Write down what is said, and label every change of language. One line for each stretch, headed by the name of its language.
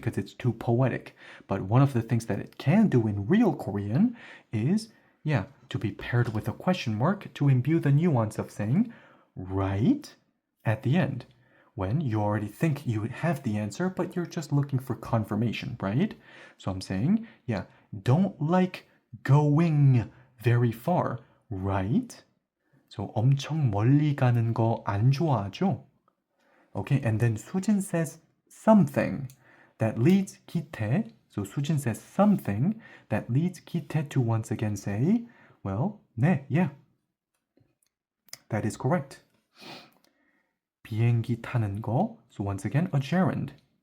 English: Because it's too poetic. But one of the things that it can do in real Korean is, to be paired with a question mark to imbue the nuance of saying, right, at the end. When you already think you have the answer, but you're just looking for confirmation, right? So I'm saying, don't like going very far, right?
Korean: So 엄청 멀리 가는 거 안 좋아하죠?
English: Okay, and then 수진 says something that leads 기태. So 수진 says something that leads 기태 to once again say, well, 네, that is correct.
Korean: 비행기 타는 거.
English: So once again, a gerund.